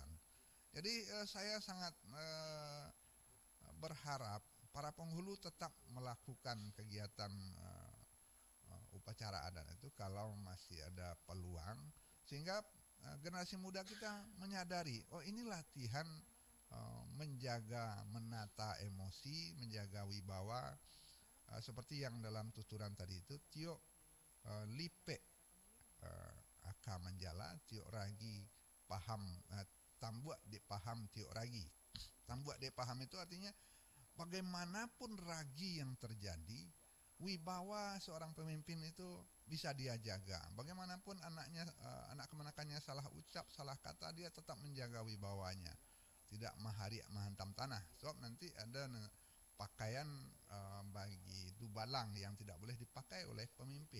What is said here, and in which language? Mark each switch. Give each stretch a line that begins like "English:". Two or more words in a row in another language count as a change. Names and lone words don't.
Indonesian: Jadi saya sangat berharap para penghulu tetap melakukan kegiatan upacara adat itu kalau masih ada peluang, sehingga generasi muda kita menyadari, oh ini latihan menjaga, menata emosi, menjaga wibawa, seperti yang dalam tuturan tadi itu,
Minangkabau: tio lipe aka menjala, tio ragi paham, tambuak de paham tio ragi. Tambuak de paham
Indonesian: itu artinya bagaimanapun ragi yang terjadi, wibawa seorang pemimpin itu bisa dia jaga. Bagaimanapun anaknya, anak kemenakannya salah ucap, salah kata, dia tetap menjaga wibawanya. Tidak menghantam tanah. Sebab nanti ada pakaian bagi dubalang yang tidak boleh dipakai oleh pemimpin.